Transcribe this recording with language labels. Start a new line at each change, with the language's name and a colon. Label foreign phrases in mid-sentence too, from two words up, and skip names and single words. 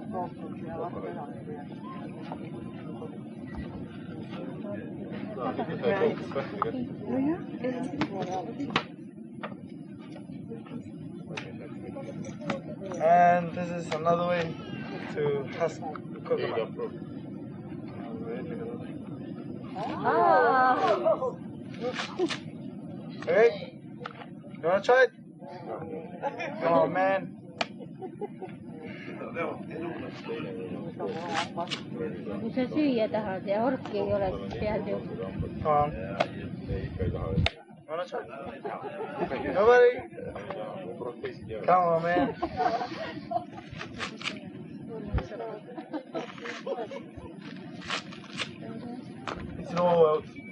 English: And this is another way to husk coconut. Okay, you wanna try it? Come on, man.
Estonian: Kui sa süüa tahad ja orki ei ole, siis pead ju.
English: Come on. You wanna try it? Nobody? Come on, man. It's no world.